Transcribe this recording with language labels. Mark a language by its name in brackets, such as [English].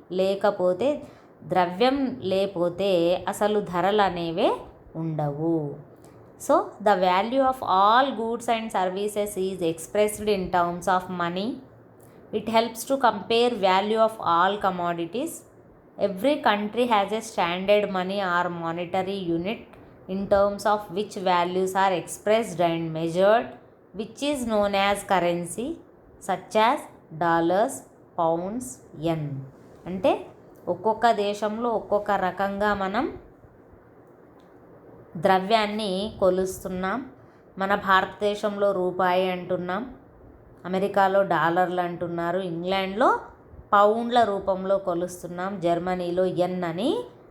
[Telugu] లేకపోతే ద్రవ్యం లేకపోతే అసలు ధరలు అనేవే ఉండవు. [English] So the value of all goods and services is expressed in terms of money. It helps to compare value of all commodities. Every country has a standard money or monetary unit in terms of which values are expressed and measured, which is known as currency, such as dollars, pounds, yen. అంటే [Telugu] ఒక్కొక్క దేశంలో ఒక్కొక్క రకంగా మనం ద్రవ్యాన్ని కొలుస్తున్నాం. మన భారతదేశంలో రూపాయి అంటున్నాం, అమెరికాలో డాలర్లు అంటున్నారు, ఇంగ్లాండ్లో పౌండ్ల రూపంలో కొలుస్తున్నాం, జర్మనీలో యెన్ అని.